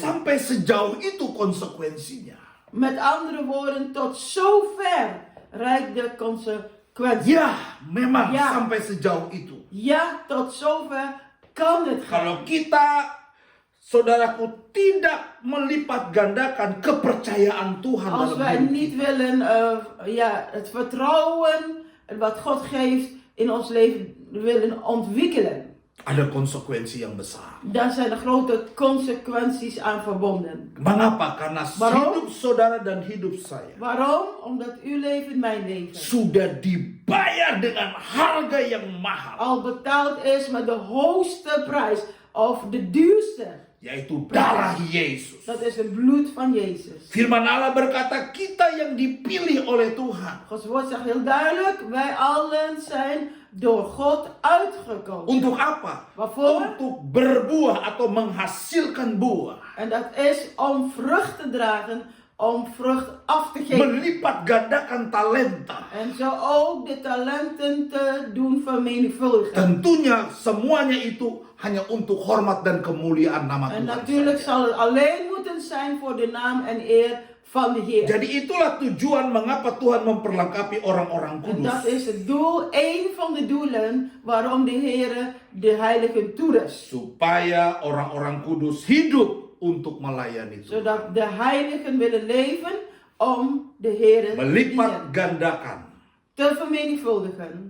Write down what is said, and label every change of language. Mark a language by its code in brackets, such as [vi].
[id] Sampai sejauh itu konsekuensinya. [nl] Met andere woorden, tot zover reikt de consequentie. [id] Ya, memang Ya. sampai sejauh itu. [nl] Ja, tot zover kan het gaan. [id] Kalau kita saudaraku, tidak melipat gandakan kepercayaan Tuhan [nl] Als [id] dalam [nl] wij [id] hidup [nl] niet [id] kita. [nl] willen het vertrouwen wat God geeft in ons leven willen ontwikkelen, [id] Ada konsekuensi yang besar. [nl] dan zijn er grote consequenties aan verbonden. [id] Mengapa? Karena [nl] Waarom? [id] hidup saudara dan hidup saya [nl] Waarom? Omdat uw leven, mijn leven, [id] sudah dibayar dengan harga yang mahal, [nl] al betaald is met de hoogste prijs, of de duurste. [id] yaitu darah Yesus. [nl] Dat is het bloed van Jezus. [id] Firman Allah berkata, kita yang dipilih oleh Tuhan [nl] Gods woord zegt heel duidelijk, wij allen zijn door God uitgekozen. [id] untuk apa? [nl] Waarvoor? [id] Untuk berbuah atau menghasilkan buah, [nl] En dat is om vrucht te dragen, om vrucht af te geven. [id] melipat gandakan talenta. [nl] En zo ook de talenten te doen vermenigvuldigen. [id] Tentunya semuanya itu hanya untuk hormat dan kemuliaan nama [nl] En [id] Tuhan [nl] natuurlijk [id] saja. [nl] zal het alleen moeten zijn voor de naam en eer van de Heer. [id] Jadi itulah tujuan mengapa Tuhan memperlengkapi orang-orang [nl] En [id] kudus. [nl] dat is het doel, één van de doelen waarom de Heer de heiligen toerust. [id] Supaya orang-orang kudus hidup untuk melayani Tuhan. [nl] Zodat de heiligen willen leven om de Heer [id] Melipat gandakan [nl] te vermenigvuldigen.